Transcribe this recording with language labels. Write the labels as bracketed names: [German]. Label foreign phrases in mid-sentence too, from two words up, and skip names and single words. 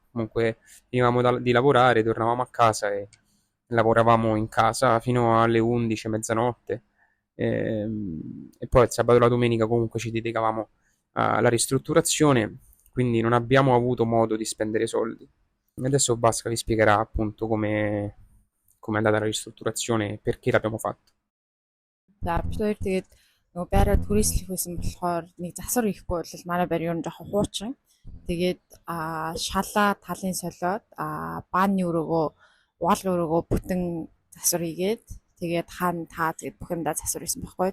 [Italian] Comunque finivamo di lavorare, tornavamo a casa e lavoravamo in casa fino alle 11, mezzanotte, e poi il sabato e la domenica comunque ci dedicavamo alla ristrutturazione, quindi non abbiamo avuto modo di spendere soldi. Adesso Basca vi spiegherà appunto come è andata la ristrutturazione e perché l'abbiamo fatto. [Mongolian] За бид хоёр тэгээд нөгөө байраа түрээслэх байсан болохоор нэг засвар ихгүй бол манай байр ер нь жоохон хуучин. Тэгээд шалаа талын солиод бааны өрөөгөө угаалгын өрөөгөө бүтэн засвар хийгээд тэгээд хаана таа тэгээд бүх юмдаа засвар хийсэн байхгүй.